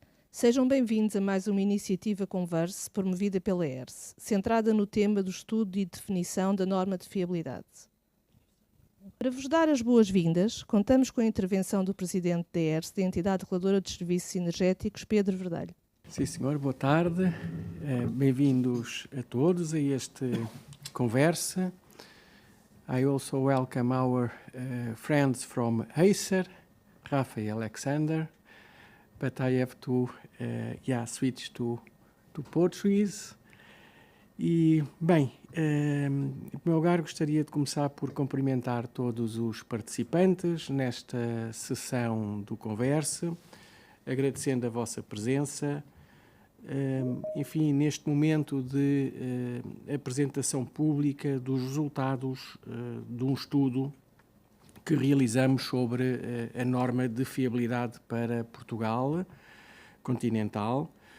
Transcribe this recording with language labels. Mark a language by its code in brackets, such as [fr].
[pt] Sejam bem-vindos a mais uma iniciativa Converse promovida pela ERSE, centrada no tema do estudo e definição da norma de fiabilidade. Para vos dar as boas-vindas, contamos com a intervenção do Presidente da ERSE, da Entidade Reguladora de Serviços Energéticos, Pedro Verdelho. Sim, senhor. Boa tarde. Bem-vindos a todos a este Conversa. [en] I also welcome our friends from Acer, Rafa e Alexander, but I have to switch to Portuguese. [pt] E, bem, em primeiro lugar gostaria de começar por cumprimentar todos os participantes nesta sessão do Conversa, agradecendo a vossa presença. Enfim, neste momento de apresentação pública dos resultados de um estudo que realizamos sobre a norma de fiabilidade para Portugal continental,